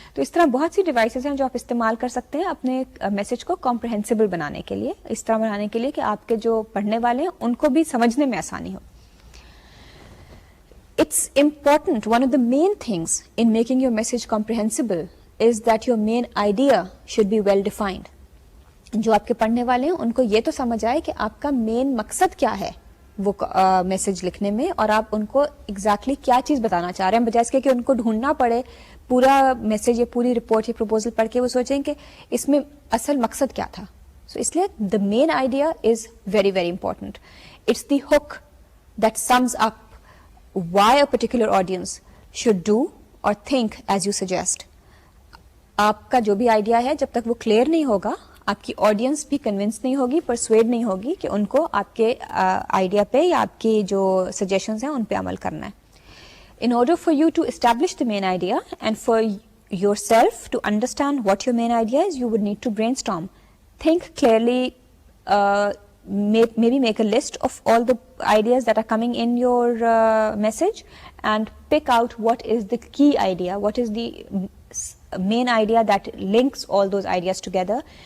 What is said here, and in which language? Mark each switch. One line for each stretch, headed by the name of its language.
Urdu: تو اس طرح بہت سی ڈیوائسز ہیں جو آپ استعمال کر سکتے ہیں اپنے میسج کو کمپریہنسبل بنانے کے لیے, اس طرح بنانے کے لیے کہ آپ کے جو پڑھنے والے ہیں ان کو بھی سمجھنے میں آسانی ہو.
English: It's important, one of the main things in making your message comprehensible is that your main idea should be well defined.
Urdu: جو آپ کے پڑھنے والے ہیں ان کو یہ تو سمجھ آئے کہ آپ کا مین مقصد کیا ہے وہ میسج لکھنے میں, اور آپ ان کو ایگزیکٹلی کیا چیز بتانا چاہ رہے ہیں, بجائے اس کے کہ ان کو ڈھونڈنا پڑے پورا میسج یا پوری رپورٹ یا پروپوزل پڑھ کے وہ سوچیں کہ اس میں اصل مقصد کیا تھا.
English: so
Urdu: اس لیے
English: The main idea is very very important. It's the hook that sums up why a particular audience should do or think as you suggest.
Urdu: آپ کا جو بھی آئیڈیا ہے جب تک وہ کلیئر نہیں ہوگا, آپ کی آڈینس بھی کنونس نہیں ہوگی, پرسویڈ نہیں ہوگی کہ ان کو آپ کے آئیڈیا پہ یا آپ کی جو سجیشنز ہیں ان پہ عمل کرنا ہے.
English: In order for you to establish the main idea and for yourself to understand what your main idea is, you would need to brainstorm. Think clearly, maybe make a list of all the ideas that are coming in your message and pick out what is the key idea, what is the main idea that links all those ideas together.